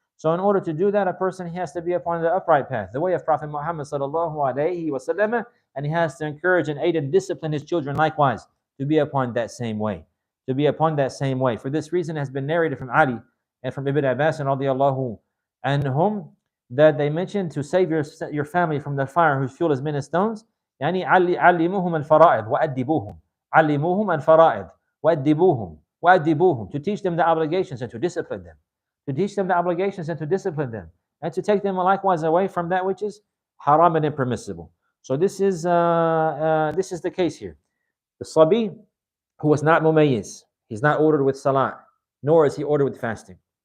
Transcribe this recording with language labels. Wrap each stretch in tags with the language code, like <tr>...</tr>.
<en>So in order to do that, a person, he has to be upon the upright path, the way of Prophet Muhammad sallallahu alaihi wasallam, and he has to encourage and aid and discipline his children likewise to be upon that same way. To be upon that same way. For this reason, it has been narrated from Ali and from Ibn Abbas and radiallahu anhum that they mentioned to save your family from the fire whose fuel is many stones.</en> <ar>يعني علموهم الفرائض وأدبوهم. علموهم الفرائض وأدبوهم.</ar> <en>To teach them the obligations and to discipline them. To teach them the obligations and to discipline them, and to take them likewise away from that which is haram and impermissible. So this is the case here. The sabi who was not mumayyiz, he's not ordered with salah, nor is he ordered with fasting.</en>